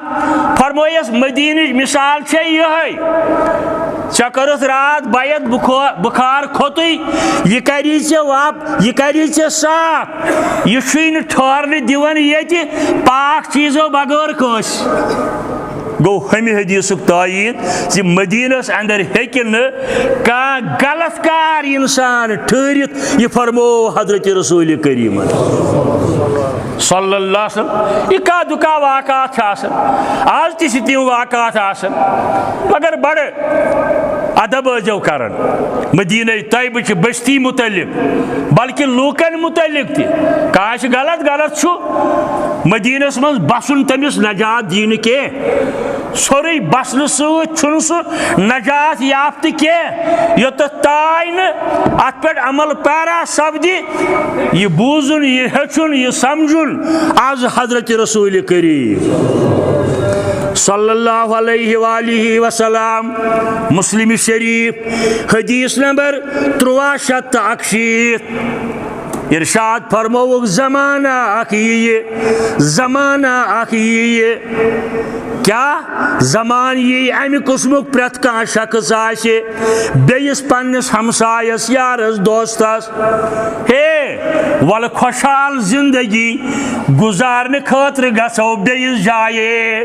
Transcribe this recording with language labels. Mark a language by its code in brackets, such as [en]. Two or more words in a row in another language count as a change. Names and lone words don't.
[ks] فرمٲیس مدیٖنٕچ مثال چھے یِہے ژےٚ کٔرٕتھ رات بیعت بُخار کھوٚتُے یہ کری ژےٚ صاف. یہ چھُے نہٕ ٹھہرنہٕ دِوان ییٚتہِ پاک چیٖزو بغٲر کٲنٛسہِ. گو ہمہ حدیثک تائید زِ مدینس اندر ہیکہِ نہٕ کانٛہہ غلط کار انسان ٹھہرِتھ. یہ فرمو حضرت رسول کریم [ar] صلی اللہ علیہ وسلم. [ks] یہ کا دکا واقعات چھِ آسان آز تہِ چھِ تِم واقعات آسان مگر بڑٕ ادب ٲسۍزیو کران مدینہ طیبہٕچ بستی متعلق بلکہ لوکن متعلق تہِ. کانٛہہ چھُ غلط چھُ مدینس منٛز بسُن تٔمِس نجات دی نہٕ کینٛہہ. سورُے بسنہٕ سۭتۍ چھُنہٕ سُہ نجات یافتہٕ کینٛہہ یوٚتتھ تانۍ نہٕ اتھ پٮ۪ٹھ عمل پیرا سپدِ. یہ بوزُن یہ ہیٚچھُن یہ سمجھُن آز حضرت رسول کریم [ar] صلی اللہ علیہ وآلہ وسلم. [ks] مسلم شریف حدیث نمبر 361. ارشاد فرموک زمانہ اکھ یی کیا زمان یی امہ قسمک پرٛٮ۪تھ کانٛہہ شخص آسہِ بیٚیِس پننس ہمسایس یارس دوستس ہے ولہٕ خۄشحال زندگی گزارنہٕ خٲطرٕ گژھو بیٚیِس جایہِ.